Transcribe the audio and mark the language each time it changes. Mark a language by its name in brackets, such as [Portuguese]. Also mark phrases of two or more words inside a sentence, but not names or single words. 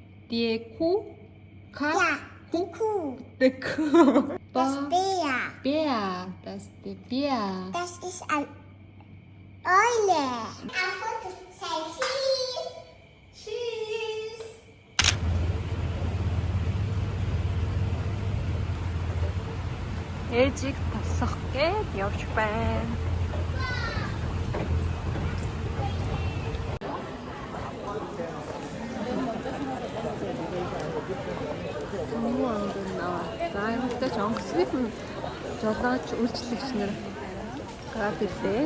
[Mongolian] Деку. Ка. [German] Ja, die Kuh. [Mongolian] Деку. [German] Das Bär. Bär. Das ist der Bär. Das ist ein Eule. Auf Foto. [English] Say cheese. Cheese. [Mongolian] Ээжийг тосох гээд явж байна. За энэ ч онгоцны жолооч үйлчлэгч нар гараад ирлээ.